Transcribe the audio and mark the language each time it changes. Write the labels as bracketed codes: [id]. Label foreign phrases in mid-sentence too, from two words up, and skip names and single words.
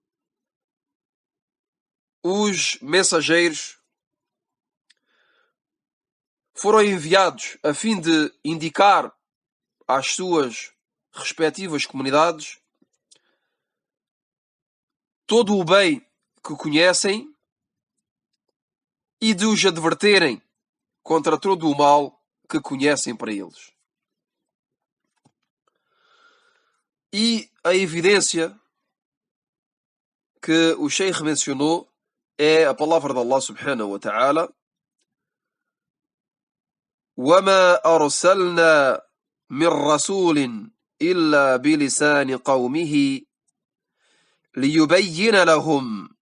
[pt] os mensageiros foram enviados a fim de indicar às suas respectivas comunidades todo o bem que conhecem e de os adverterem contra todo o mal que conhecem para eles. E a evidência que o Sheikh mencionou é a palavra de Allah [ar] سبحانه وتعالى: وَمَا أَرْسَلْنَا مِنْ رَسُولٍ إِلَّا بِلِسَانِ قَوْمِهِ لِيُبَيِّنَ لَهُمْ.